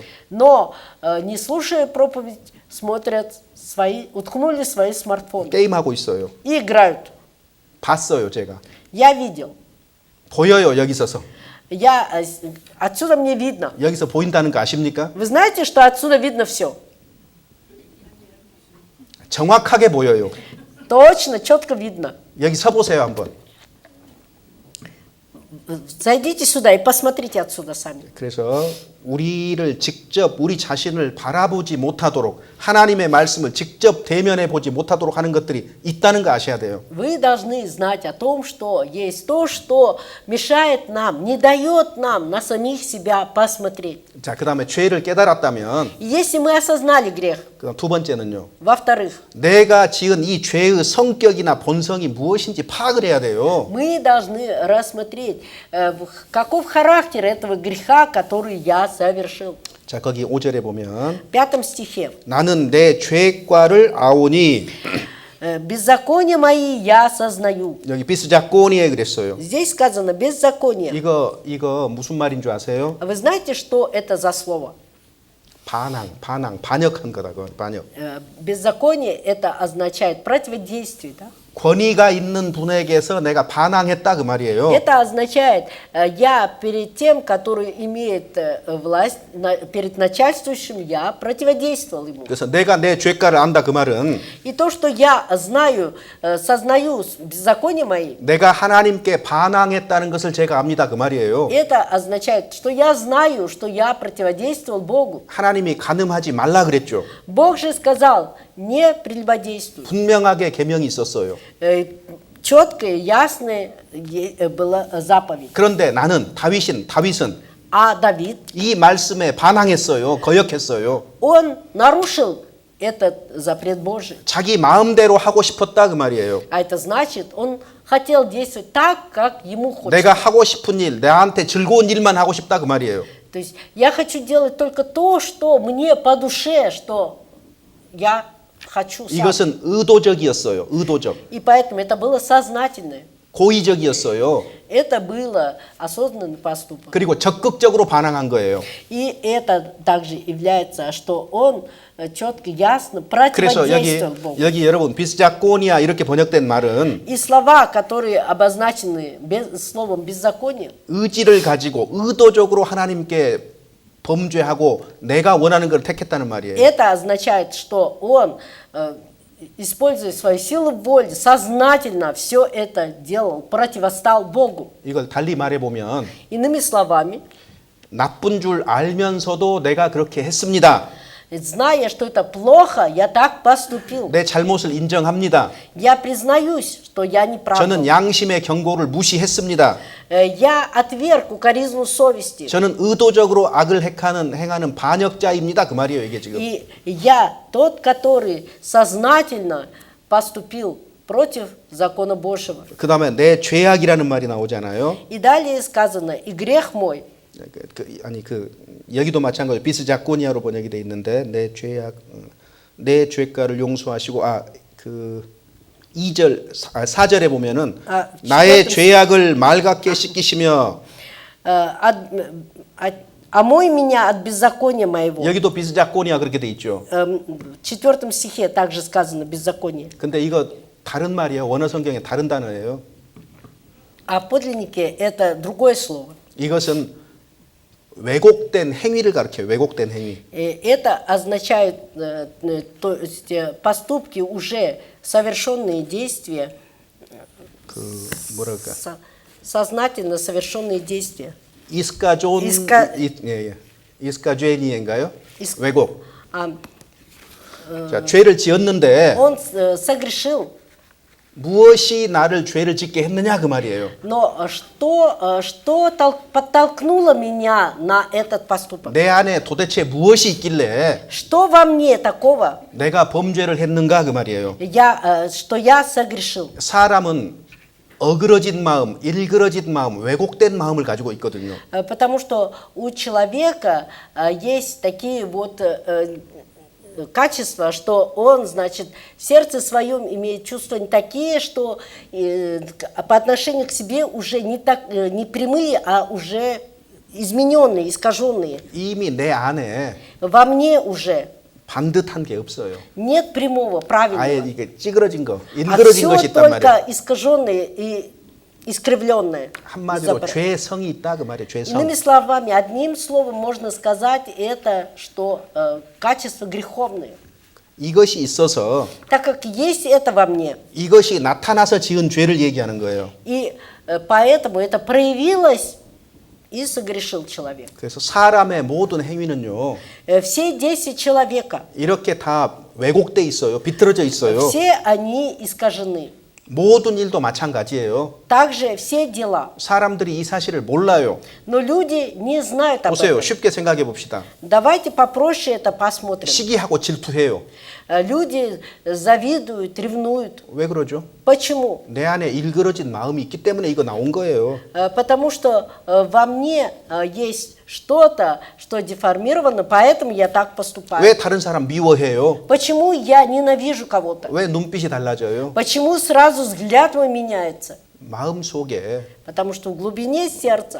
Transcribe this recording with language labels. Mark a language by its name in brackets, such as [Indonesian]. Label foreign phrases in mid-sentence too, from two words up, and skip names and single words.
[Russian] но не слушая проповедь, смотрят уткнули свои смартфоны [Korean] 게임 하고 있어요. [Russian] и играют. [Korean] 봤어요, 제가. [Russian] Я видел. [Korean] 보여요, 여기 있어서. [Russian] Отсюда мне видно. [Korean] 여기서 보인다는 거 아십니까? [Russian] Вы знаете, что отсюда видно все? [Korean] 정확하게 보여요. [Russian] Точно, четко видно. [Korean] 여기 서 보세요, 한번. [Russian] Зайдите сюда и посмотрите отсюда сами. [Korean] 그래서 우리를 직접 우리 자신을 바라보지 못하도록 하나님의 말씀을 직접 대면해 보지 못하도록 하는 것들이 있다는 거 아셔야 돼요. [Russian] Вы должны знать о том, что есть то, что мешает нам, не дает нам на самих себя посмотреть. [Korean] 자, 그다음에 죄를 깨달았다면 [Russian] И если мы осознали грех, [Korean] 그다음 두 번째는요. [Russian] во-вторых, [Korean] 내가 지은 이 죄의 성격이나 본성이 무엇인지 파악을 해야 돼요. [Russian] мы должны рассмотреть, каков характер этого греха, который я совершил. [Korean] 자, 거기 5절에 보면 [Russian] В 5 стихе. [Korean] 나는 내 죄과를 아오니 [Russian] Беззакония мои я осознаю. [Korean] 여기 비스자꼬니에 그랬어요. [Russian] Здесь сказано беззаконие. [Korean] 이거 무슨 말인 줄 아세요? [Russian] А вы знаете, что это за слово? [Korean] 반역한 거다. 그 반역. [Russian] Беззаконие это означает противодействие, да? [Korean] 권위가 있는 분에게서 내가 반항했다 그 말이에요. [Russian] Это означает, я перед тем, который имеет власть, перед начальствующим, я противодействовал ему. [Korean] 그래서 내가 내 죄가를 안다 그 말은 [Russian] И то, что я знаю, сознаю беззаконие мои, [Korean] 내가 하나님께 반항했다는 것을 제가 압니다 그 말이에요. [Russian] это означает, что я знаю, что я противодействовал Богу. [Korean] 하나님이 간음하지 말라 그랬죠. [Russian] Бог же сказал, не прелюбодействуй. [Korean] 분명하게 계명이 있었어요. [Russian] Четкая, ясная была заповедь. [Korean] 그런데 다윗은 [Russian] А Давид, [Korean] 이 말씀에 반항했어요. 거역했어요. [Russian] он нарушил этот запрет Божий. [Korean] 자기 마음대로 하고 싶었다 그 말이에요. [Russian] А это значит, он хотел действовать так, как ему хочется. [Korean] 내가 하고 싶은 일, 나한테 즐거운 일만 하고 싶다 그 말이에요. [Russian] То есть я хочу делать только то, что мне по душе, что я хочу сам. [Korean] 이것은 의도적이었어요. 의도적. [Russian] И поэтому это было сознательное. [Korean] 고의적이었어요. [Russian] Это было осознанный поступок. [Korean] 그리고 적극적으로 반항한 거예요. [Russian] И это также является, что он четко, ясно [Korean] 그래서 [Russian] противодействовал Богу. [Korean] 여기 여러분 비스자꼬니아 이렇게 번역된 말은 [Russian] И слова, которые обозначены словом беззаконие, [Korean] 의지를 가지고 의도적으로 하나님께 범죄하고 내가 원하는 걸 택했다는 말이에요. [Russian] это означает, что он, используя свою силу воли, сознательно все это делал, противостал Богу. [Korean] 이걸 달리 말해 보면 [Russian] Иными словами, [Korean] 나쁜 줄 알면서도 내가 그렇게 했습니다. [Russian] зная, что это плохо, я так поступил. [Korean] 내 잘못을 인정합니다. [Russian] Я признаюсь, что я не прав. [Korean] 저는 양심의 경고를 무시했습니다. [Russian] Я отверг укоризну совести. [Korean] 저는 의도적으로 악을 행하는 반역자입니다. 그 말이에요, 이게 지금. [Russian] И я тот, который сознательно поступил против закона Божьего. [Korean] 그다음에 내 죄악이라는 말이 나오잖아요. [Russian] И далее сказано, и грех мой. [Korean] 여기도 마찬가지로 비스자꼬니아로 번역이 돼 있는데 내 죄가를 용서하시고 4절에 보면은 나의 죄악을 맑게 씻기시며 [Russian] Омой меня от беззакония моего. [Korean] 여기도 비스자꼬니아 그렇게 돼 있죠. [Russian] В 4 стихе также сказано беззаконие. [Korean] 근데 이거 다른 말이에요. 원어 성경에 다른 단어예요. [Russian] А в подлиннике это другое слово. [Korean] 이것은 왜곡된 행위를 가리켜요. 왜곡된 행위. [Russian] Это означает то есть, поступки, уже совершенные действия, сознательно совершенные действия. [Korean] 이스카죄니인가요? 왜곡. 자, 죄를 지었는데 [Russian] Он согрешил. [Korean] 무엇이 나를 죄를 짓게 했느냐 그 말이에요. [Russian] Но что подтолкнуло меня на этот поступок? [Korean] 내 안에 도대체 무엇이 있길래 [Russian] Что во мне такого? [Korean] 내가 범죄를 했는가 그 말이에요. [Russian] Что я согрешил. [Korean] 사람은 어그러진 마음, 일그러진 마음, 왜곡된 마음을 가지고 있거든요. [Russian] Потому что у человека есть такие вот качества, что он, значит, в сердце своем имеет чувства не такие, что по отношению к себе уже не прямые, а уже измененные, искаженные. [Korean] 이미 내 안에 [Russian] Во мне уже [Korean] 반듯한 게 없어요. [Russian] нет прямого, правильного. [Korean] 아예 이게 찌그러진 거, [Russian] А [Korean] 일그러진 [Russian] все [Korean] 것이 있단 말이에요. [Russian] только искаженное и искривленное. [Korean] 한마디로 죄성이 있다 그 말이에요. 죄성. [Russian] Иными словами, одним словом можно сказать это, что качество греховное. [Korean] 이것이 있어서 [Russian] Так как есть это во мне, [Korean] 이것이 나타나서 지은 죄를 얘기하는 거예요. [Russian] и поэтому это проявилось, и согрешил человек. [Korean] 그래서 사람의 모든 행위는요. Все действия человека, 이렇게 다 왜곡돼 있어요. 비틀어져 있어요. [Russian] все они искажены. [Korean] 모든 일도 마찬가지예요. [Russian] также все дела. [Korean] 사람들이 이 사실을 몰라요. [Russian] Но люди не знают об [Korean] 보세요. [Russian] этом. [Korean] 쉽게 생각해 봅시다. [Russian] Давайте попроще это посмотрим. [Korean] 시기하고 질투해요. [Russian] Люди завидуют, ревнуют. [Korean] 왜 그러죠? [Russian] Почему? [Korean] 내 안에 일그러진 마음이 있기 때문에 이거 나온 거예요. [Russian] Потому что во мне есть что-то, что деформировано, поэтому я так поступаю. [Korean] 왜 다른 사람 미워해요? [Russian] Почему я ненавижу кого-то? [Korean] 왜 눈빛이 달라져요? [Russian] Почему сразу взгляд мой меняется? [Korean] 마음 속에 [Russian] Потому что в глубине сердца